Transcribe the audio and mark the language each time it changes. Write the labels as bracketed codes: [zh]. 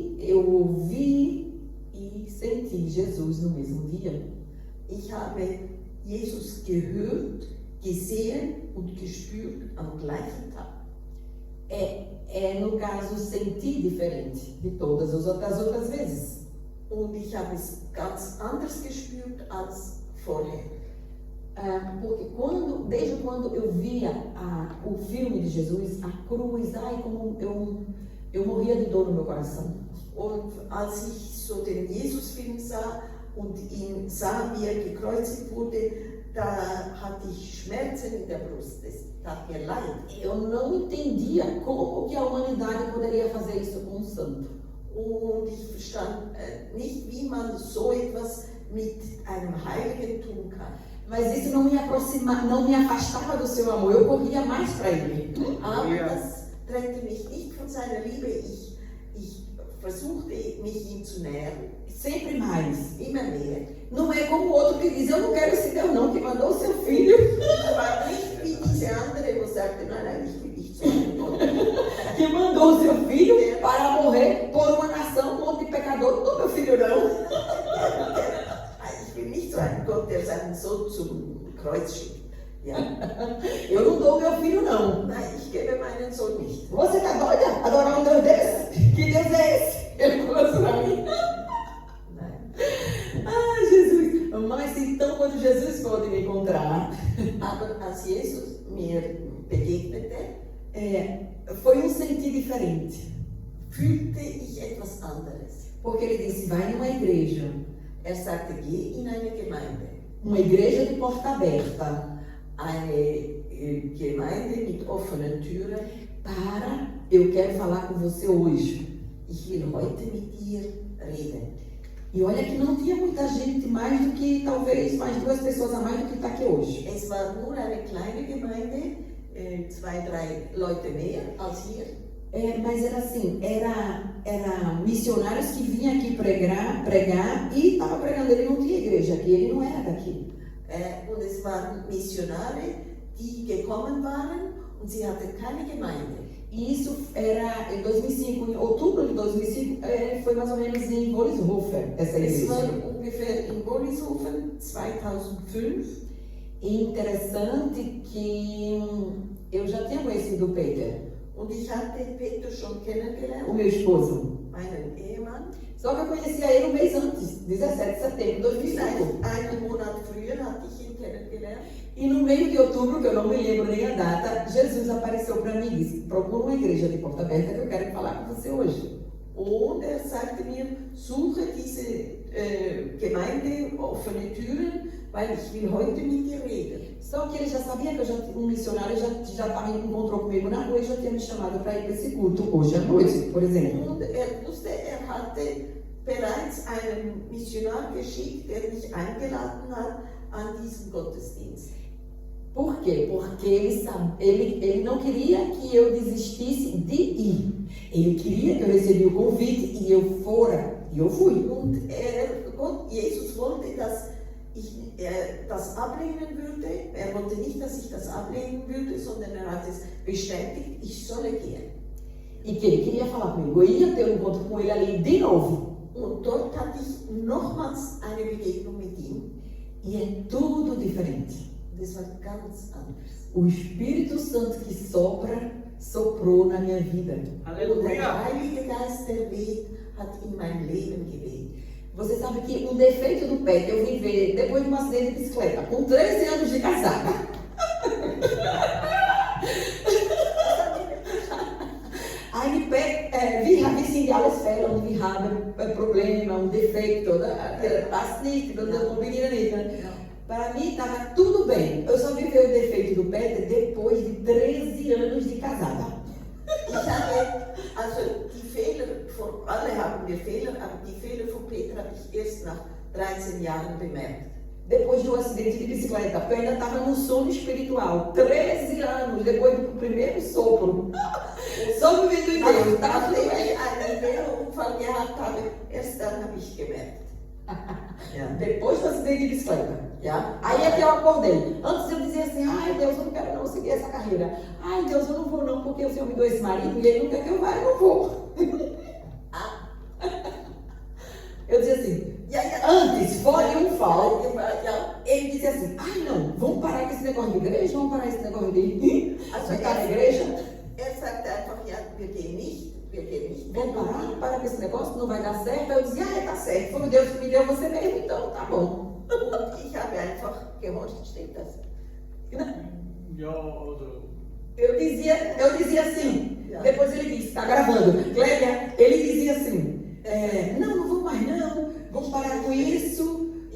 [pt] Eu ouvi e senti Jesus no mesmo dia. [de] Ich habe Jesus gehört, gesehen und gespürt am gleichen Tag. [pt] No caso, senti diferente de todas as outras vezes. [de] Und ich habe es ganz anders gespürt als vorher. Porque desde quando eu via o filme de Jesus, a cruz, como eu morria de dor no meu coração. Und als ich so den Jesus-Film sah und ihn sah, wie er gekreuzigt wurde, da hatte ich Schmerzen in der Brust. Es tat mir leid. [pt] Eu não entendia como que a humanidade poderia fazer isso com um santo. [de] Und ich verstand nicht, wie man so etwas mit einem Heiligen tun kann. [pt] Mas isso não me afastava do seu amor, eu corria mais para ele. [de] Aber das trennte mich nicht von seiner Liebe. Ich versuchte, mich ihm zu nähern. [pt] Sempre mais. [de] Immer mehr. [pt] Não é como o outro que diz, eu não quero esse Deus não, que mandou o seu filho. [de] Aber nicht wie diese andere, wo sagte, nein, ich will nicht so einen Gott. [pt] Que mandou o seu filho para morrer por uma nação, um monte de pecador. Não, meu filho, não. [de] Ich will nicht so einen Gott, der seinen Sohn zum Kreuz schickt. Ja. [pt] Eu não dou meu filho, não. [de] Nein, ich gebe meinen Sohn nicht. [pt] Você tá doida? Adorar um Deus desse? Que Deus é esse? Ele falou assim pra mim. Jesus. Mas então, quando Jesus pôde me encontrar, [de] Aber als Jesus mir begegnete, [pt] foi um sentir diferente. [de] fühlte ich etwas anderes. [pt] Porque ele disse, vai numa igreja. [de] Er sagte, geh in eine Gemeinde. [pt] Uma igreja de porta aberta. [de] Eine Gemeinde mit offenen Türen. [pt] Eu quero falar com você hoje. [de] Ich will heute mit dir reden. [pt] E olha que não tinha muita gente, mais do que talvez mais 2 pessoas a mais do que está aqui hoje. [de] Es war nur eine kleine Gemeinde, 2, 3 Leute mehr als hier. [pt] Mas era assim, era missionários que vinham aqui pregar e estava pregando. Ele não tinha igreja aqui, ele não era daqui. [de] Und es waren Missionare, die gekommen waren und sie hatten keine Gemeinde. [pt] E isso era em 2005, em outubro de 2005, foi mais ou menos em Wollishofen, essa igreja. [de] Es war ungefähr in Wollishofen 2005. [pt] E interessante que eu já tinha conhecido o Peter, [de] Und ich hatte Peter schon kennengelernt, [pt] o meu esposo. [de] meinen Ehemann. [pt] Só que eu conhecia ele um mês antes, 17 de setembro de 2005. [de] Einen Monat früher hatte ich ihn kennengelernt. [pt] E no meio de outubro, que eu não me lembro nem a data, Jesus apareceu para mim e disse, procura uma igreja de porta aberta que eu quero falar com você hoje. [de] Und er sagte mir, suche diese Gemeinde, offene Türen, weil ich will heute mit dir reden. [pt] Só que ele já sabia que um missionário já encontrou comigo na rua e já tinha me chamado para ir para esse culto hoje à noite, por exemplo. [de] Und er wusste, er hatte bereits einen Missionar geschickt, der mich eingeladen hat an diesen Gottesdienst. [pt] Por quê? Porque ele não queria que eu desistisse de ir. Ele queria que eu recebesse o convite e eu fora. E eu fui. [de] Und Jesus wollte, dass ich das ablehnen würde. Er wollte nicht, dass ich das ablehnen würde, sondern er hat es bestätigt, ich solle gehen. [pt] E que ele queria falar comigo. Eu ia ter um encontro com ele ali de novo. [de] Und dort hatte ich nochmals eine Begegnung mit ihm. [pt] E é tudo diferente. [de] Das war ganz anders. [pt] O Espírito Santo que soprou na minha vida. [de] Und [pt] Aleluia. [de] der Heilige Geist, der weht, hat in mein Leben geweht. [pt] Você sabe que um defeito do pé que eu vim ver depois de um acidente de bicicleta, com 13 anos de casada. [de] Ein Pet, wir sind alles Fälle und wir haben Probleme, defeito, passt nicht, das combina nicht. [pt] Para mim estava tudo bem. Eu só vi ver o defeito do Peter depois de 13 anos de casada. [de] Ich habe, also die Fehler, alle haben wir Fehler, aber die Fehler von Peter habe ich erst nach 13 Jahren bemerkt. [pt] depois do acidente de bicicleta, porque eu ainda estava no sono espiritual. 13 anos depois do primeiro sopro. Só vivendo em Deus, tá? [de] Nachdem ich einen Unfall gehabt habe, erst dann habe ich gemerkt. Ja. [pt] Depois do acidente de bicicleta. [de] Ja. [pt] Aí é que eu acordei. Antes eu dizia assim, ai Deus, eu não quero não seguir essa carreira. Ai Deus, eu não vou não, porque o Senhor me deu esse marido e ele não quer que eu vá, eu não vou. Eu dizia assim, antes, fora de um fall, ele dizia assim, ai não, vamos parar com esse negócio de igreja, vamos parar com esse negócio de ficar na igreja. [de] Sagte einfach, ja, wir gehen nicht. [pt] Vamos parar com esse negócio, não vai dar certo. Aí eu dizia, tá certo, foi Deus que me deu você mesmo, então tá bom. [de] Und ich habe einfach gehorcht, stimmt das? Ja, also. [pt] Eu dizia assim, depois ele disse, tá gravando, Clélia, ele dizia assim, não vou mais não, vamos parar com isso.